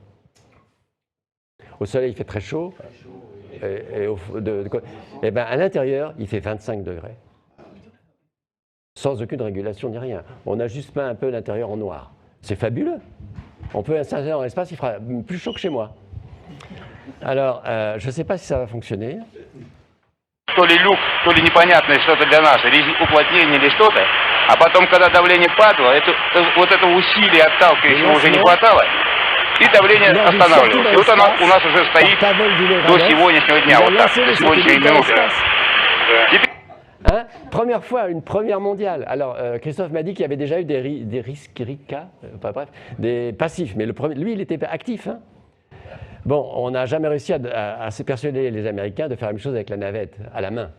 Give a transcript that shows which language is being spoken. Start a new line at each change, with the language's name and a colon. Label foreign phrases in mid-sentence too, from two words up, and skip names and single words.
French: Au Soleil, il fait très chaud. Et ben, à l'intérieur, il fait 25 degrés. Sans aucune régulation ni rien. On a juste peint un peu l'intérieur en noir. C'est fabuleux. On peut installer dans l'espace, il fera plus chaud que chez moi. Alors, je ne sais pas si ça va fonctionner.
Russian: То ли люк, то ли непонятное что-то для нас, уплотнение или что-то. А потом, когда давление падало, вот этого усилия отталкивающего уже не хватало, и давление останавливалось. И вот оно у нас уже стоит до сегодняшнего дня, вот так, до сегодняшней минуты.
French: Hein? Première fois, une première mondiale. Alors, Christophe m'a dit qu'il y avait déjà eu des risques, bref, des passifs, mais lui, il était actif. Hein? Bon, on n'a jamais réussi à se persuader les Américains de faire la même chose avec la navette, à la main.